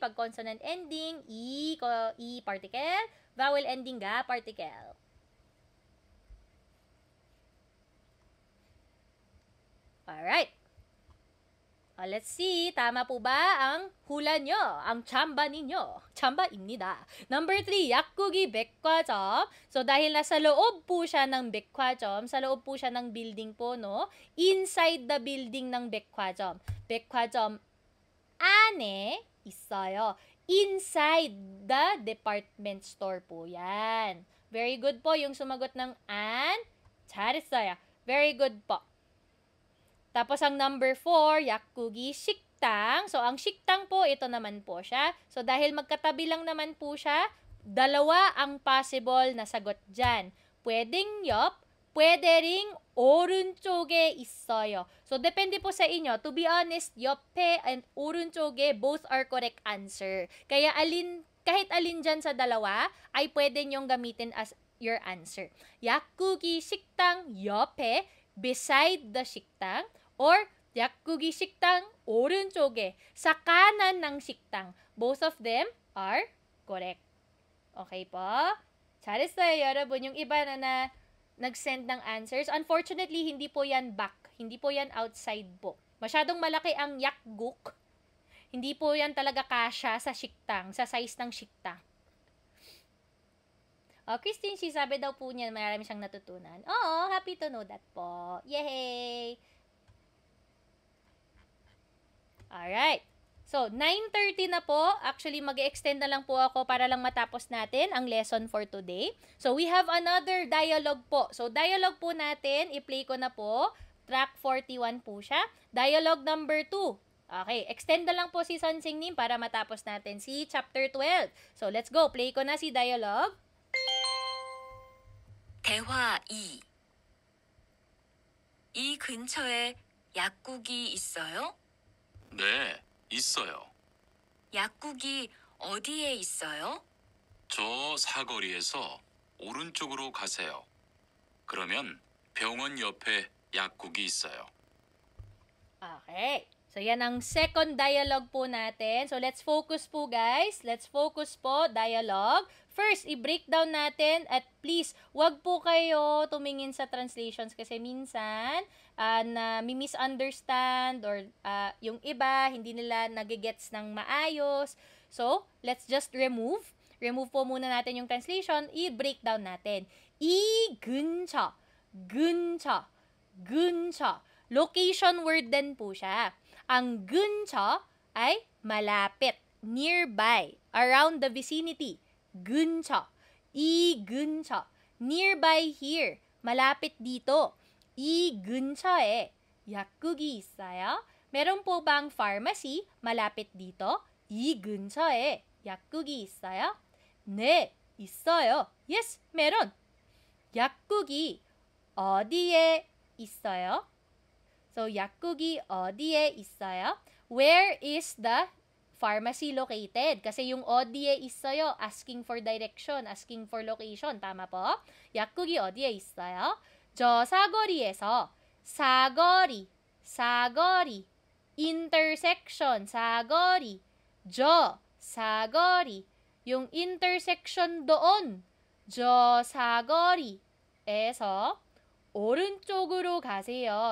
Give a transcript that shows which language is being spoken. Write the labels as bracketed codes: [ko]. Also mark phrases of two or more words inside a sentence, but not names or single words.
[en] Pag consonant ending, E particle. Vowel ending, ga particle. Alright. Let's see. [tl] Tama po ba ang hula nyo? Ang chamba ninyo? [ko] Chamba입니다. Number 3, 약국이 백화점. [tl] So, dahil nasa loob po siya ng 백화점, sa loob po siya ng building po, no? [en] Inside the building ng 백화점. [ko] 백화점 안에 있어요. [en] Inside the department store po yan. Very good [tl] po yung sumagot ng an. [ko] 잘했어요. [en] Very good [ko] po. [tl] Tapos ang number 4, [ko] 약국이 식당. [tl] So, ang shiktang po, ito naman po siya. So, dahil magkatabi lang naman po siya, dalawa ang possible na sagot dyan. Pwedeng 옆, pwede ring [ko] 오른쪽에 있어요. [tl] So, depende po sa inyo. [en] To be honest, 옆에 and 오른쪽에 both are correct answer. [tl] Kaya kahit alin dyan sa dalawa, ay pwede nyong gamitin [en] as your answer. [ko] 약국이 식당 옆에, [en] beside the [ko] 식당, or 약국이 식당 오른쪽에, [tl] sa kanan ng 식당. [en] Both of them are correct. Okay po? [ko] 잘했어요, 여러분. [tl] Yung iba na nag-send ng answers, unfortunately, hindi po yan back. Hindi po yan outside po. Masyadong malaki ang yakguk. Hindi po yan talaga kasya sa 식당, sa size ng 식당. Christine, she sabi daw po niya marami siyang natutunan. [en] Happy to know that po. Yay! Alright. [tl] So, 9:30 na po. Actually, mag-extend na lang po ako para lang matapos natin ang lesson [en] for today. So, we have another dialogue po. [tl] So, dialogue po natin, i-play ko na po. [en] Track 41 po siya. Dialogue number 2. [tl] Okay, extend na lang po si Sonsingnim para matapos natin si chapter 12. [en] So, let's go. Play ko na si dialogue. [ko] 대화 2. 이 근처에 약국이 있어요? 네, 있어요. 약국이 어디에 있어요? 저 사거리에서 오른쪽으로 가세요. 그러면 병원 옆에 약국이 있어요. [en] Okay. [tl] So, yan ang second dialogue po natin. [en] So, let's focus po, guys. Let's focus po, dialogue. [tl] First, i-breakdown natin at please, wag po kayo tumingin sa translations kasi minsan na misunderstand or yung iba, hindi nila nagigets ng maayos. [en] So, let's just remove. [tl] Remove po muna natin yung translation. I-breakdown natin. [ko] 이 근처, 근처, 근처. [tl] Location word din po siya. Ang 근처 ay malapit, [en] nearby, around the vicinity. [ko] 근처. 이 근처. [en] Nearby here. [tl] Malapit dito. [ko] 이 근처에 약국이 있어요. [tl] Meron po bang pharmacy malapit dito? [ko] 이 근처에 약국이 있어요? 네, 있어요. [en] Yes, meron. [ko] 약국이 어디에 있어요? So, 약국이 어디에 있어요? [en] Where is the pharmacy located? [tl] Kasi yung 어디에 있어요, [en] asking for direction, asking for location. [tl] Tama po? [ko] 약국이 어디에 있어요? 저 사거리에서, 사거리, 사거리, intersection, 사거리, 저, 사거리, [tl] yung intersection doon, [ko] 저 사거리에서 오른쪽으로 가세요.